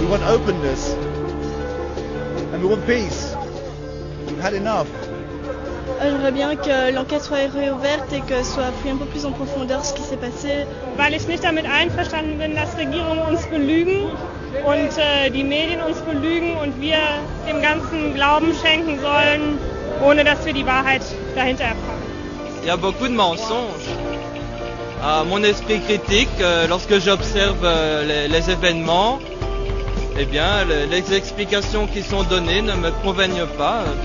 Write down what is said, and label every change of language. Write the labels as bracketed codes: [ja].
[en] Openness, and we want peace. We've had enough. [fr] J'aimerais bien que l'enquête soit réouverte et que soit pris un peu plus en profondeur ce qui s'est passé. [de] Weil ich nicht damit einverstanden bin, dass Regierungen uns belügen und die Medien uns belügen und wir dem Ganzen Glauben schenken sollen, ohne dass wir die Wahrheit dahinter erfahren. [fr] Il y a beaucoup de mensonges. À mon esprit critique, lorsque j'observe les événements, eh bien, les explications qui sont données ne me conviennent pas.